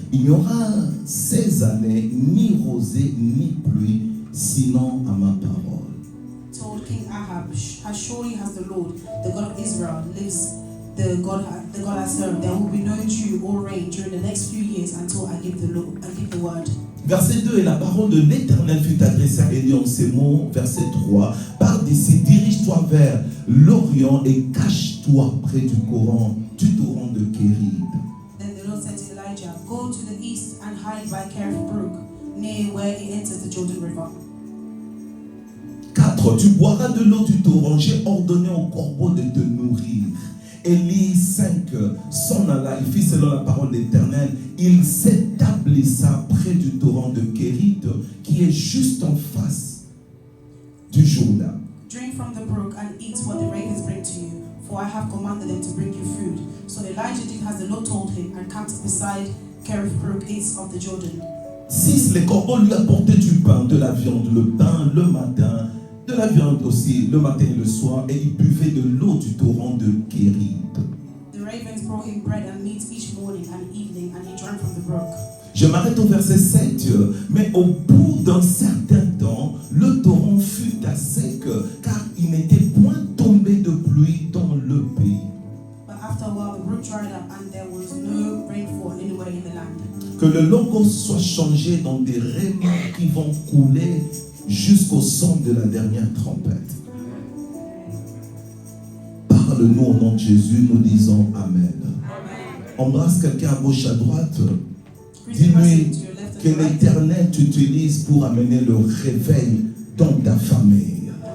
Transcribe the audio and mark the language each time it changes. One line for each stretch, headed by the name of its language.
French: Il n'y aura ces années ni rosée ni pluie, sinon à ma parole.
English: Told King Ahab, as surely has the Lord, the God of Israel, lives, the God I serve, there will be no dew or rain during the next few years until I give the word.
French: Verset 2, et la parole de l'Éternel fut adressée à Élie en ces mots. Verset 3, pars d'ici, dirige-toi vers l'Orient et cache-toi près du torrent de Kérid.
English: Then the Lord said to Elijah, go to the east and hide by Kerith Brook, near where it enters the Jordan River.
French: 4, tu boiras de l'eau du torrent, j'ai ordonné au corbeau de te nourrir. Élie 5 s'en alla, il fit selon la parole de l'Éternel. Il s'établissa près du torrent de Kérit, qui est juste en face du Jourdain.
English: Drink from the brook and eat what the ravens bring to you, for I have commanded them to bring you food. So Elijah did as the Lord told him and camped beside Kerith Brook east of the Jordan.
French: 6, les corbeaux lui apportaient du pain, de la viande, le pain le matin, de la viande aussi le matin et le soir, et il buvait de l'eau du torrent de Kérit.
English: The ravens brought him bread and meat each morning and evening, and he drank from the brook.
French: Je m'arrête au verset 7, mais au bout d'un certain temps, le torrent fut à sec, car il n'était point tombé de pluie dans le pays.
English: But after a while the brook dried up and there was no rainfall anywhere in the land.
French: Que le logos soit changé dans des rémors qui vont couler jusqu'au son de la dernière trompette. Parle-nous au nom de Jésus, nous disons Amen. Embrasse quelqu'un à gauche, à droite. Dis-lui que l'Éternel t'utilise pour amener le réveil dans ta famille.